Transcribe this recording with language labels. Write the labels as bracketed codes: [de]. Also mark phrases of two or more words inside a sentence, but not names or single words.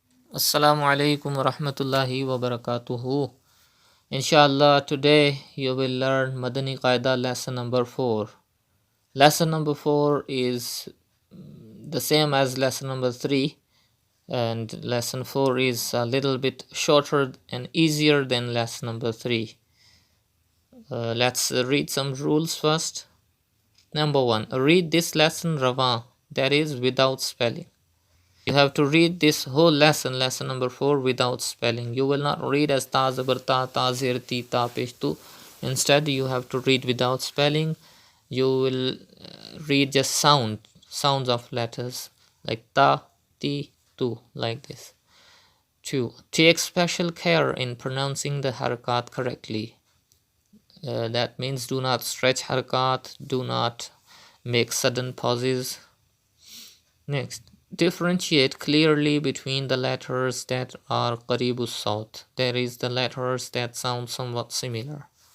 [ar] السلام عليكم و رحمة الله و بركاته. إن شاء الله, [en] today you will learn Madani Qaida lesson number 4. Lesson number 4 is the same as lesson number 3, and lesson 4 is a little bit shorter and easier than lesson number 3. Let's read some rules first. Number 1, read this lesson rawan, that is without spelling. You have to read this whole lesson number 4, without spelling. You will not read as [ur] تا زبر تا زیر تی تا پیش تو. [en] Instead, you have to read without spelling. You will read just sounds of letters like ta, ti, tu, like this. 2. Take special care in pronouncing the harakat correctly. That means do not stretch harakat, do not make sudden pauses. Next, differentiate clearly between the letters that are [ar] قريب الصوت, [en] that is, the letters that sound somewhat similar.